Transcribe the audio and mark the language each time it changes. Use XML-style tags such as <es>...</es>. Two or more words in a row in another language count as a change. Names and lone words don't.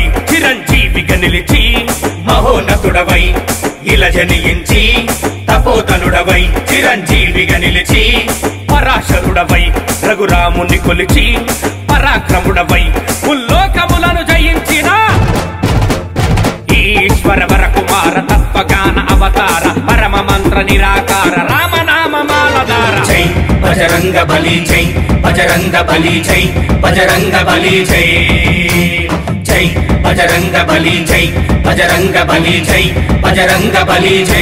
<te>చిరంజీవిగా నిలిచి మహోన్నతుడవై ఇలా జనించి తపోధనుడవై చిరంజీవిగా నిలిచి పరాశరుడవై రఘురాముని కొలిచి పరాక్రముడవై ముల్లోకములను జయించిన ఈశ్వర వర కుమార తత్వగాన అవతార పరమ మంత్ర నిరాకార రామనామ మాలధార జై</te> <hi>बजरंग बली जय बजरंग बली जय बजरंग बली जय जय बजरंग बली जय बजरंग बली जय बजरंग बली जय।</hi>